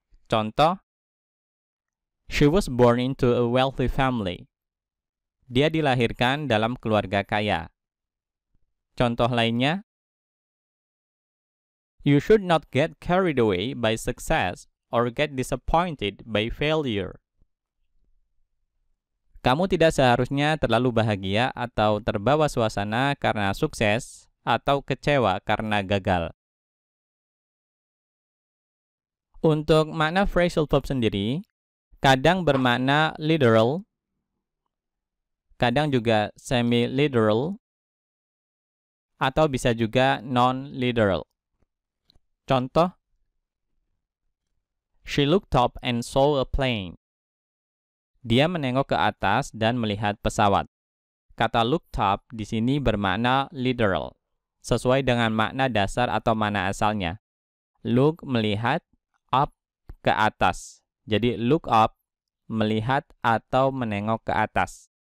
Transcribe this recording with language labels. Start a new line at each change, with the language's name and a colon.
Indonesian: Contoh,
English: She was born into a wealthy family.
Indonesian: Dia dilahirkan dalam keluarga kaya. Contoh lainnya,
English: You should not get carried away by success or get disappointed by failure.
Indonesian: Kamu tidak seharusnya terlalu bahagia atau terbawa suasana karena sukses atau kecewa karena gagal. Untuk makna phrasal verb sendiri, kadang bermakna literal, kadang juga semi-literal, atau bisa juga non-literal. Contoh,
English: She looked up and saw a plane.
Indonesian: Dia menengok ke atas dan melihat pesawat. Kata looked up di sini bermakna literal, sesuai dengan makna dasar atau makna asalnya. Look, melihat, up, ke atas. Jadi look up, melihat atau menengok ke atas.